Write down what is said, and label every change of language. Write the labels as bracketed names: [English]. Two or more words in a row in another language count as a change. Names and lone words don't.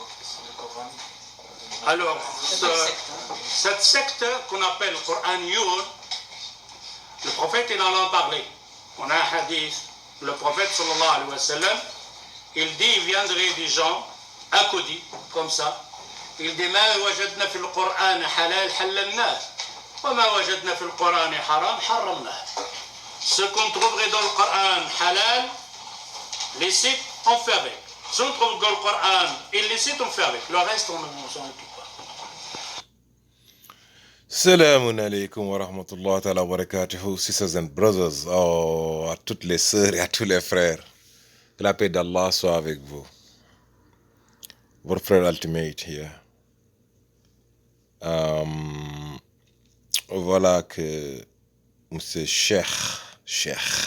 [French] Alors, cette secte qu'on appelle Qur'aniyoun, le prophète il en a parlé. On a un hadith, le prophète [Arabic] صلى الله عليه وسلم, [French] il dit, il viendrait des gens, accodis, comme ça, il dit, [Arabic] ما وجدنا في القرآن حلال حللناه وما وجدنا في القرآن حرام حرمناه. [French] Ce qu'on trouverait dans le Coran halal, licite, on fait avec. Si on trouve dans le Coran illicite, on fait avec. Le reste, on ne s'en occupe pas. [Arabic] السلام عليكم ورحمة الله وبركاته, [English] sisters and brothers, [French] à toutes les sœurs et à tous les frères. Que la paix d'Allah soit avec vous. Votre frère ultimate here. Voilà que monsieur Cheikh.